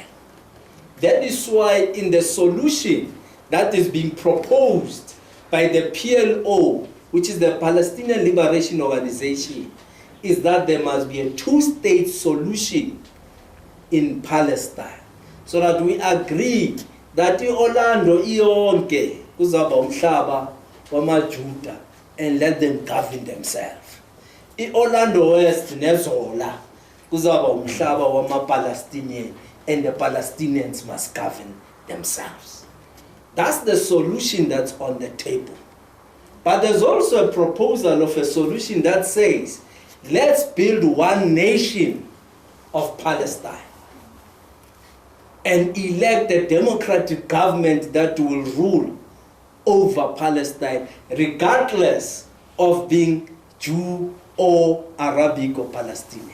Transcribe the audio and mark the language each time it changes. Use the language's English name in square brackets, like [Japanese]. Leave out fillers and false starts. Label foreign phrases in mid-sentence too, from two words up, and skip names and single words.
[English] That is why in the solution that is being proposed by the PLO, which is the Palestinian Liberation Organization, is that there must be a two-state solution in Palestine, so that we agree that [Zulu] Orlando iyonke kuzaba umhlaba wamaJuda [English] and let them govern themselves. [Zulu] Orlando West nezola kuzaba umhlaba wama-Palestinian [English] and the Palestinians must govern themselves. That's the solution that's on the table. But there's also a proposal of a solution that says, let's build one nation of Palestine and elect a democratic government that will rule over Palestine, regardless of being Jew or Arabic or Palestinian.